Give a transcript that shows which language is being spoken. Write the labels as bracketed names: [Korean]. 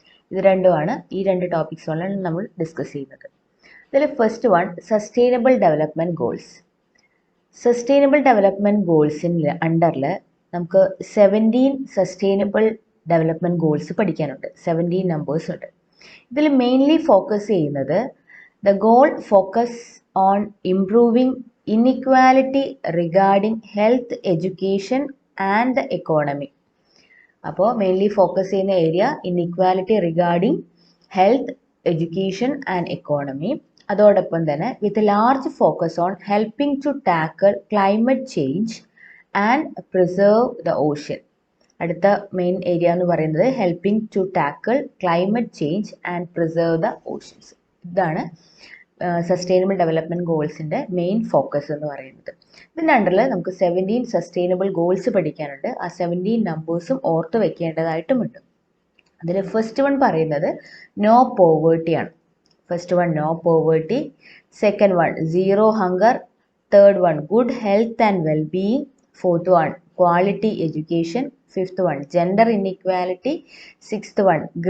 [Malayalam] ഇത് രണ്ടുമാണ് ഈ 2 ടോപ്പിക്സുകളാണ് നമ്മൾ ഡിസ്കസ് ചെയ്യുന്നത്. ഇതിൽ first one sustainable development goals. Sustainable development ഗോൾസിൻ്റെ അണ്ടറിൽ നമുക്ക് 17 സസ്റ്റൈനബിൾ ഡെവലപ്മെൻറ്റ് ഗോൾസ് പഠിക്കാനുണ്ട്. 17 നമ്പേഴ്സ് ഉണ്ട്. ഇതിൽ മെയിൻലി ഫോക്കസ് ചെയ്യുന്നത് [English] the goal focus on improving inequality regarding health, education and the economy. [Malayalam] അപ്പോൾ മെയിൻലി ഫോക്കസ് ചെയ്യുന്ന area inequality regarding health, education and economy. അതോടൊപ്പം തന്നെ [English] With large focus on helping to tackle climate change and preserve the ocean. [Malayalam] അടുത്ത main area എന്ന് പറയുന്നത് helping to tackle climate change and preserve the oceans. ഇതാണ് sustainable development ഗോൾസിൻ്റെ main focus എന്ന് പറയുന്നത്. ഇതിൻ്റെ അണ്ടറിൽ നമുക്ക് 17 സസ്റ്റൈനബിൾ ഗോൾസ് പഠിക്കാനുണ്ട്. ആ 17 നമ്പേഴ്സും ഓർത്ത് വെക്കേണ്ടതായിട്ടുമുണ്ട്. അതിൽ ഫസ്റ്റ് വൺ പറയുന്നത് നോ പോവേർട്ടി ആണ്. First one no poverty, second one zero hunger, third one good health and wellbeing, fourth one quality education, fifth one gender inequality, sixth one